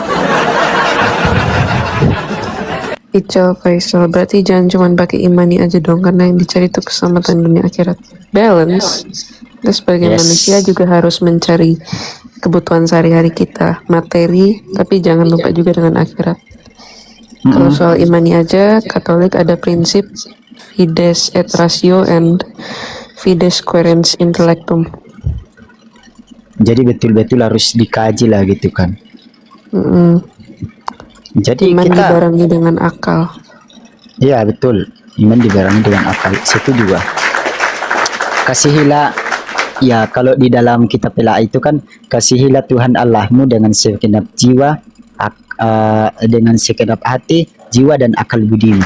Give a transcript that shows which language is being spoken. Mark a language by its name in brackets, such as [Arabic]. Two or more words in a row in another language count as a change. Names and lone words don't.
[Indonesian] Ical Faisal, berarti jangan cuma pakai imani aja dong, karena yang dicari itu keselamatan dunia akhirat. Balance. Kita sebagai manusia juga harus mencari kebutuhan sehari-hari kita, materi, tapi jangan lupa juga dengan akhirat. Kalau soal imani aja, Katolik ada prinsip [Latin] fides et ratio [Indonesian] and [Latin] fides quaerens intellectum. [Indonesian] Jadi betul-betul harus dikaji lah gitu kan. Jadi iman kita dibarengi dengan akal. Iya betul, iman dibarengi dengan akal. Situ juga kasihilah, ya kalau di dalam kitab Ela itu kan, kasihilah Tuhan Allahmu dengan segenap jiwa, dengan segenap hati, jiwa dan akal budimu.